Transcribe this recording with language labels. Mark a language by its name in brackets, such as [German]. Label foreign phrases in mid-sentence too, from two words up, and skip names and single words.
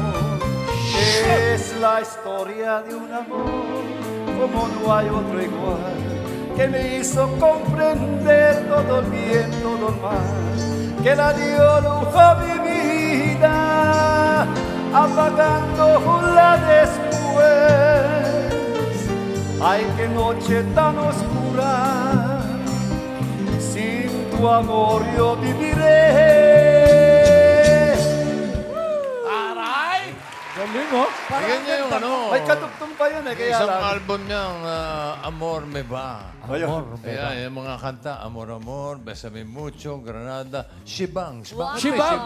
[Spanish] Es la historia de un amor como no hay otro igual, que me hizo comprender todo el bien, todo el mal, que la dio lujo a mi vida, apagándola después. Ay, qué noche tan oscura, sin tu amor yo viviré. [Filipino] Aray! Galing, oh. Bigyan niya yung ano. May katugtong pa yun eh, kaya Isang lang. album niyang Amor Me Va. Ayun. Ayan, yung mga kanta. Amor, Amor, Besame Mucho, Granada, Shibangs. Bakit may Shibangs.